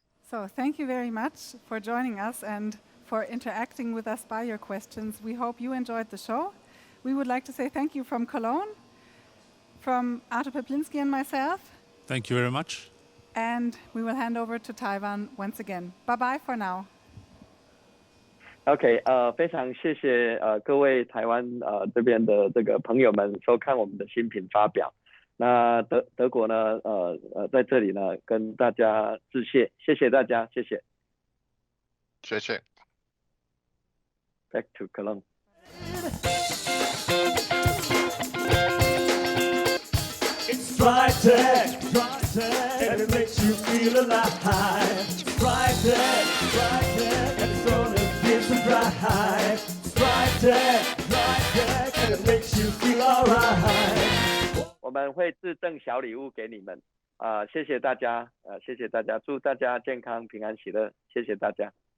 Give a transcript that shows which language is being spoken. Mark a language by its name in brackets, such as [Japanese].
[English] So thank you very much for joining us and for interacting with us by your questions. We hope you enjoyed the show. We would like to say thank you from Cologne, from Artur Peplinski and myself. Thank you very much. And we will hand over to Taiwan once again. Bye-bye for now. [Chinese] OK， 非常谢谢各位台湾这边的这个朋友们收看我们的新品发表。那德国呢在这里呢跟大家致谢，谢谢大家，谢谢。谢谢。 [English] Back to Cologne. It's Drytech, and it makes you feel alive. Drytech, and it's gonna give some dry. Drytech, and it makes you feel alright. [Chinese] 我们会致赠小礼物给你们，谢谢大家，谢谢大家，祝大家健康、平安、喜乐，谢谢大家。